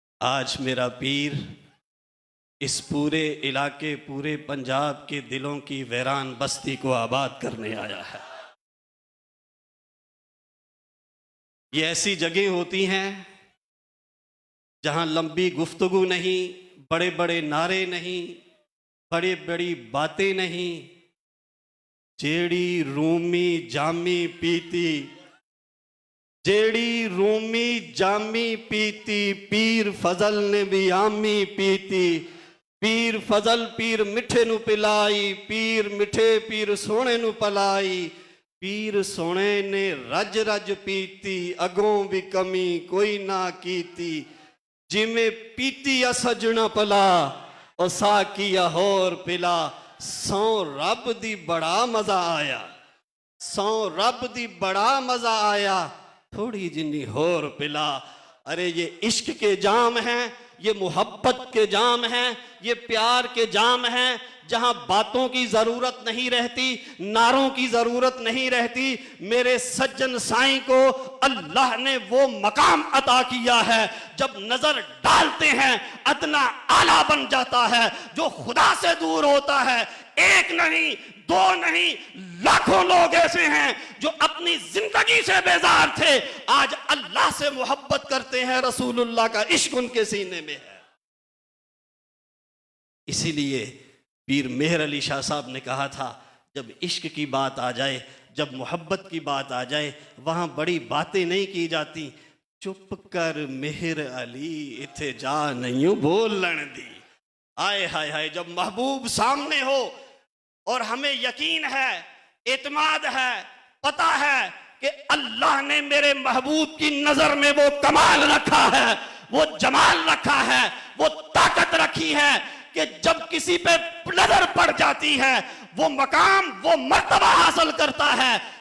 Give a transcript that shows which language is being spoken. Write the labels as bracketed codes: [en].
[ur] آج میرا پیر اس پورے علاقے پورے پنجاب کے دلوں کی ویران بستی کو آباد کرنے آیا ہے. یہ ایسی جگہیں ہوتی ہیں جہاں لمبی گفتگو نہیں، بڑے بڑے نعرے نہیں، بڑی بڑی باتیں نہیں. [pa] جیڑی رومی جامی پیتی، جیڑی رومی جامی پیتی، پیر فضل نے بھی آمی پیتی. پیر فضل پیر مٹھے نو پلائی، پیر مٹھے پیر سونے نو پلائی. پیر سونے نے رج رج پیتی، اگوں بھی کمی کوئی نہ کیتی. جی میں پیتی سجنا پلا اور ساکیا ہور پلا. سو رب دی بڑا مزہ آیا، سو رب دی بڑا مزہ آیا، تھوڑی جنی ہور پلا. [ur] ارے یہ عشق کے جام ہیں، یہ محبت کے جام ہیں، یہ پیار کے جام ہیں جہاں باتوں کی ضرورت نہیں رہتی، نعروں کی ضرورت نہیں رہتی. میرے سجن سائیں کو اللہ نے وہ مقام عطا کیا ہے جب نظر ڈالتے ہیں ادنا اعلیٰ بن جاتا ہے. جو خدا سے دور ہوتا ہے ایک نہیں دو نہیں لاکھوں لوگ ایسے ہیں جو اپنی زندگی سے بیزار تھے، آج اللہ سے محبت کرتے ہیں. رسول اللہ کا عشق ان کے سینے میں ہے. اسی لیے پیر مہر علی شاہ صاحب نے کہا تھا جب عشق کی بات آ جائے، جب محبت کی بات آ جائے، وہاں بڑی باتیں نہیں کی جاتی. [pa] چپ کر مہر علی اتھے جا نہیں بولن دی. [ur] آئے ہائے ہائے، جب محبوب سامنے ہو اور ہمیں یقین ہے، اعتماد ہے، پتہ ہے کہ اللہ نے میرے محبوب کی نظر میں وہ کمال رکھا ہے، وہ جمال رکھا ہے، وہ طاقت رکھی ہے کہ جب کسی پہ نظر پڑ جاتی ہے وہ مقام وہ مرتبہ حاصل کرتا ہے.